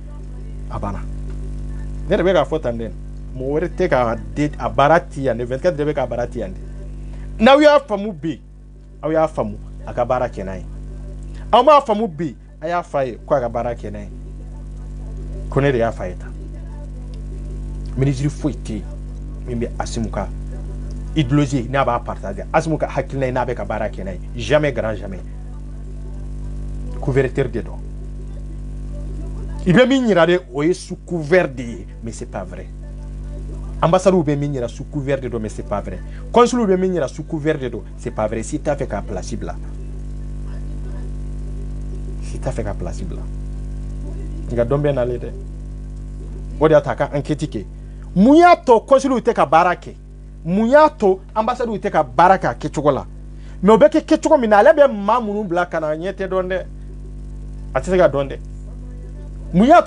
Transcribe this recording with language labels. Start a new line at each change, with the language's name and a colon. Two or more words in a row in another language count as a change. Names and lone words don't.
Bambara: ne de bɛ k'a fɔ tan dɛ mɔgɔ wɛrɛ tɛ ka a baara ti yan dɛ 24 de bɛ k'a baara ti yan dɛ n'aw y'a faamu bi aw y'a faamu a ka baara kɛ n'a ye aw m'a faamu bi a y'a f'a ye ko a ka baara kɛ n'a ye ko ne de y'a f'a ye tan ministre foyi tɛ yen min bɛ Asimu ka idéologie n'a b'a partager Asimu ka hakilina n'a bɛ ka baara kɛ n'a ye
French: jamais grand jamais couverture de
Bambara: don il bɛ min yira de o ye
French: sous couvert de
Bambara: ye
French: mais c'est pas vrai
Bambara: ambassade bɛ min yira
French: sous couvert de
Bambara: don
French: mais c'est pas vrai
Bambara: consul bɛ min yira
French: sous couvert de
Bambara: don
French: c'est pas vrai
Bambara: si t'a fɛ ka place bila nka dɔn bɛ nalen dɛ o de y'a to a ka enquête kɛ mun y'a to consul tɛ ka baara kɛ mun y'a to ambassade tɛ ka baara kɛ a kɛcogo la mais o bɛ kɛ kɛcogo min na ale bɛ maa minnu bila ka na a ɲɛ tɛ dɔn dɛ a tɛ se ka dɔn dɛ mun y'a